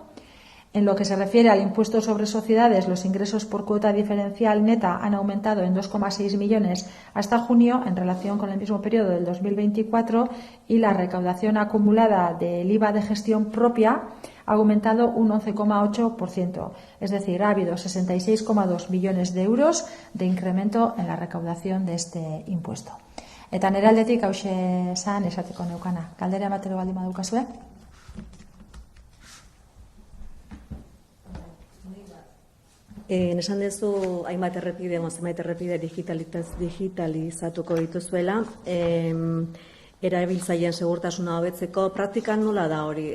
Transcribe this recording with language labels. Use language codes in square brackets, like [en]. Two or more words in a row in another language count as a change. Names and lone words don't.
[es] En lo que se refiere al impuesto sobre sociedades, los ingresos por cuota diferencial neta han aumentado en 2,6 millones hasta junio en relación con el mismo periodo del 2024 y la recaudación acumulada del IVA de gestión propia ha aumentado un 11,8%. Es decir, ha habido 66,2 millones de euros de incremento en la recaudación de este impuesto. [eu] Eta nire aldetik hauxe esan esateko neukana. Galdera ematero baldin badukazue? Esan duzu hainbat errepide digitalizatuko dituzuela, erabiltzaileen segurtasuna hobetzeko praktikan nola da hori?